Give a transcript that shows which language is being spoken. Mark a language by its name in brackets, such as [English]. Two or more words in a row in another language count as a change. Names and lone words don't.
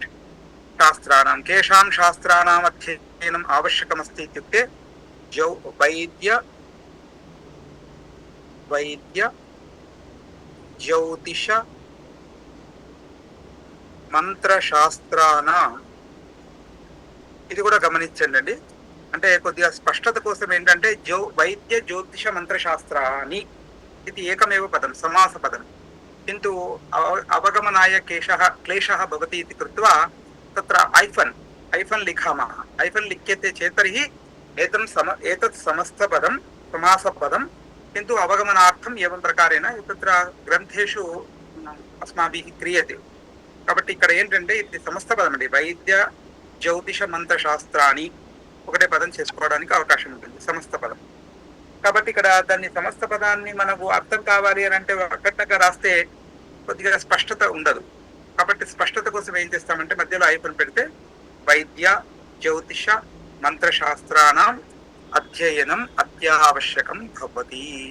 [Sanskrit] శాస్త్రాణం కేషాం శాస్త్రాణం అధ్యయనం ఆవశ్యకమస్తి ఇత్యుక్తే వైద్య జ్యోతిష మంత్రశాస్త్రానాం. [Telugu] ఇది కూడా గమనించండి. అంటే కొద్దిగా స్పష్టత కోసం ఏంటంటే వైద్య జ్యోతిష మంత్రశాస్త్రాన్ని ఇది [Sanskrit] ఏకమేవ పదం, సమాస పదం. కింటు అవగమనాయ క్లేశः భవతి इति कृत्वा तत्र ऐफन् लिखामः. ऐफन् लिख्यते चेत् तर्हि एतत् समस्तपदं समासपदं, किन्तु अवगमनार्थम् एवं प्रकारेण तत्र ग्रन्थेषु अस्माभिः क्रियते. [Telugu] కాబట్టి ఇక్కడ ఏంటంటే ఇది సమస్త పదం అండి. వైద్య జ్యోతిష మంత్రశాస్త్రాన్ని ఒకటే పదం చేసుకోవడానికి అవకాశం ఉంటుంది, సమస్త పదం. కాబట్టి ఇక్కడ దాన్ని సమస్త పదాన్ని మనకు అర్థం కావాలి అని అంటే అక్కడగా రాస్తే కొద్దిగా స్పష్టత ఉండదు. కాబట్టి స్పష్టత కోసం ఏం చేస్తామంటే మధ్యలో ఐఫన్ పెడితే [Sanskrit] వైద్య జ్యోతిష మంత్రశాస్త్రానాం అధ్యయనం అత్యావశ్యకం భవతి.